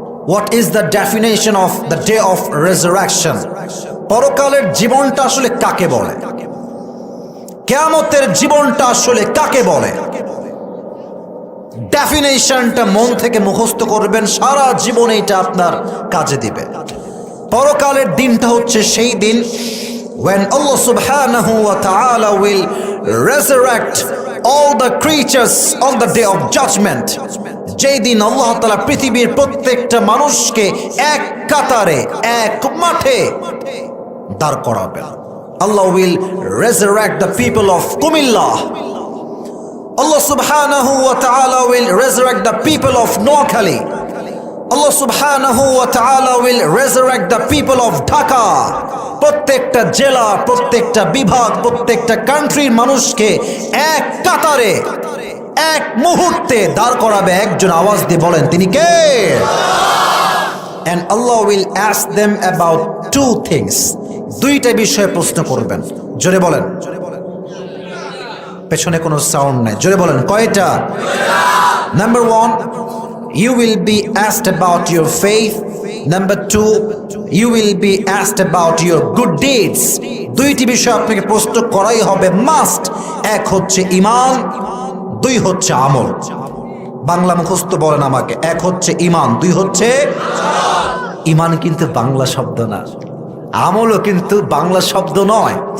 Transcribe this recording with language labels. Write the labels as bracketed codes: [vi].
[en] What is the definition of the day of resurrection? [bn] পরকালের জীবনটা আসলে কাকে বলে? কিয়ামতের জীবনটা আসলে কাকে বলে? ডেফিনেশনটা মন থেকে মুখস্থ করবেন, সারা জীবনে এটা আপনার কাজে দিবে। পরকালের দিনটা হচ্ছে সেই দিন [en] when Allah subhanahu wa ta'ala will resurrect all the creatures on the day of judgment. [bn] যেই দিন আল্লাহ তাআলা পৃথিবীর প্রত্যেকটা মানুষকে এক কাতারে, এক মাঠে দাঁড় করাবেন। [en] Allah will resurrect the people of Kumillah. Allah subhanahu wa ta'ala will resurrect the people of Noakhali. Allah subhanahu wa ta'ala will resurrect the people of Dhaka. [bn] প্রত্যেকটা জেলা, প্রত্যেকটা বিভাগ, প্রত্যেকটা কান্ট্রির মানুষকে এক কাতারে, এক মুহূর্তে দাঁড় করাবে। একজন আওয়াজ দিয়ে বলেন তিনি কে? [en] And Allah will ask them about two things. [bn] দুইটা বিষয়ে প্রশ্ন করবেন। জোরে বলেন। পেছনে কোনো সাউন্ড নাই, জোরে বলেন কয়টা? [en] Number 1, you will be asked about your faith. Number 2, you will be asked about your good deeds. [bn] দুইটি বিষয় আপনাকে প্রশ্ন করাই হবে, মাস্ট। এক হচ্ছে ঈমান, দুই হচ্ছে আমল। বাংলা মুখস্থ বলেন আমাকে। এক হচ্ছে ঈমান, দুই হচ্ছে ঈমান কিন্তু বাংলা শব্দ না, আমলও কিন্তু বাংলা শব্দ নয়।